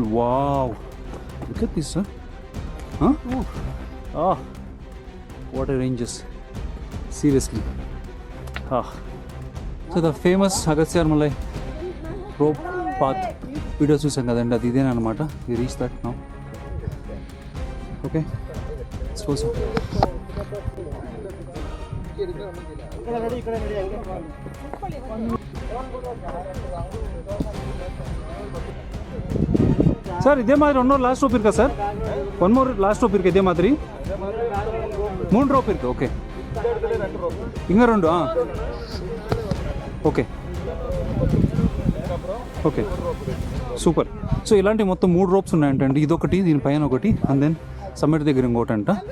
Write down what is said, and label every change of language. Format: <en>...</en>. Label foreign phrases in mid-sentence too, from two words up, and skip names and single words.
<en>Wow, look at this sir. Water ranges seriously. so the famous</en> <te>అగస్త్యార్మలై</te> <en>rope path video</en> <te>చూసాం కదండి, అది ఇదేనమాట.</te> <en>We reach that now. okay, suppose</en> <ta>சார் இதே மாதிரி</ta> <en>one more last rope</en> <ta>இருக்கா சார்,</ta> <en>one more last rope</en> <ta>இருக்கா இதே மாதிரி 3 ரோப் இருக்கா.</ta> <te>ఓకే ఇంకా 2. ఓకే ఓకే సూపర్. సో ఇలాంటి మొత్తం 3 రోప్స్ ఉన్నాయంటండి. ఇదొకటి, దీనిపైన ఒకటి,</te> <en>and then summit</en> <te>దగ్గర ఇంకోటి అంట.</te>